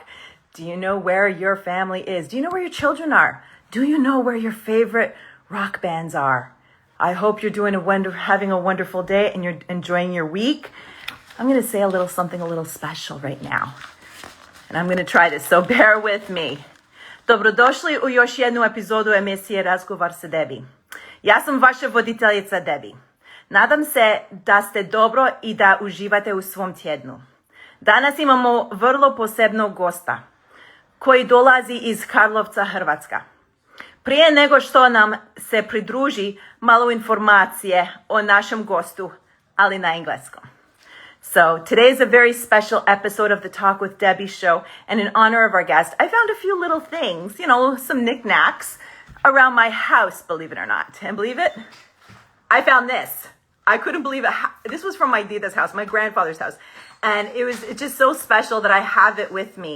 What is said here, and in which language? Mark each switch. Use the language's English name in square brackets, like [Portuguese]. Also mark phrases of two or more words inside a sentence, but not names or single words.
[English] Do you know where your family is? Do you know where your children are? Do you know where your favorite rock bands are? I hope you're having a wonderful day and you're enjoying your week. I'm going to say a little something a little special right now. And I'm going to try this, so bear with me. [Croatian] Dobrodošli u još jednu epizodu emisije Razgovar sa Debi. Ja sam vaša voditeljica Debi. Nadam se da ste dobro i da uživate u svom tjednu. Danas imamo vrlo posebnog gosta koji dolazi iz Karlovca, Hrvatska. Prije nego što nam se pridruži, malo informacije o našem gostu, ali na engleskom. [English] So today is a very special episode of the Talk with Debbie show, and in honor of our guest, I found a few little things, some knickknacks around my house, believe it or not. And believe it, I found this. I couldn't believe it. This was from my Dida's house, my grandfather's house. And it's just so special that I have it with me.